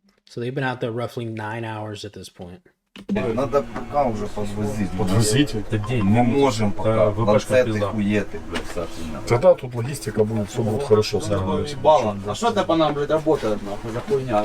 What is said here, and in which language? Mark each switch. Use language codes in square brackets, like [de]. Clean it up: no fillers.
[en] So they've been out there roughly 9 hours at this point. [ru] Надо пока уже подвозить. Подвозить? Это день. Мы можем пока. ВПшка Ланцеты, пизда. хуеты, блядь, соответственно. Тогда тут логистика будет, все будет хорошо. [uk] А що це [ru] по нам, блядь, работает, нахуй, за хуйня?